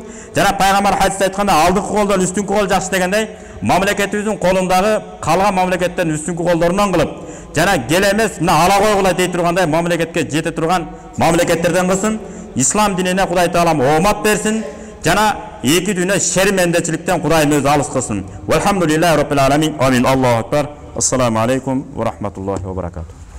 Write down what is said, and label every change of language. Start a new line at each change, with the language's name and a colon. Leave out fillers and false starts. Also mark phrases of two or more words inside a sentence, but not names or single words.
Kyrgyz: Жана пайгамбар хадисте айтканда, алдыңкы колдон үстүнкү кол жакшы дегендей, мамлекетибиздин колундагы калган мамлекеттен үстүнкү колдорунан кылып, жана келе эмес, мына ала койгула дей тургандай мамлекетке жете турган мамлекеттерден кылсын. Ислам динине Кудай Таалам оомат берсин. Жана эки дүйнө шермендечиликтен Кудайым өзү алыс кылсын.
Arabic: والحمد لله رب العالمين آمين الله أكبر. السلام عليكم ورحمة الله وبركاته.